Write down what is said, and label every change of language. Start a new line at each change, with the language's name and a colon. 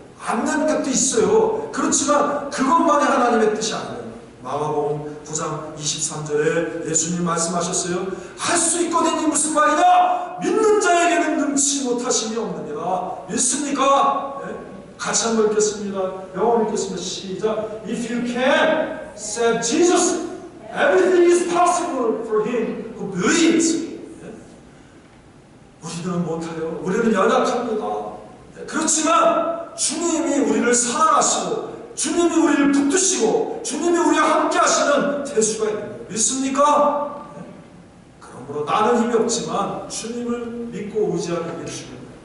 Korean: 안 되는 것도 있어요. 그렇지만 그것만이 하나님의 뜻이 아니에요. 마가복음 9장 23절에 예수님 말씀하셨어요. 할 수 있거든요. 무슨 말이냐? 믿는 자에게는 능치 못하심이 없느니라. 믿습니까? 네? 같이 한번 읽겠습니다. 영어 읽겠습니다. 시작.
English: If you can, said Jesus, everything is possible for him who believes.
Korean: 네? 우리는 못해요. 우리는 연약합니다. 네? 그렇지만 주님이 우리를 사랑하시고 주님이 우리를 붙드시고 주님이 우리와 함께 하시는 대수가 있는 거예요. 믿습니까? 네. 그러므로 나는 힘이 없지만 주님을 믿고 의지하는 게 중요해요.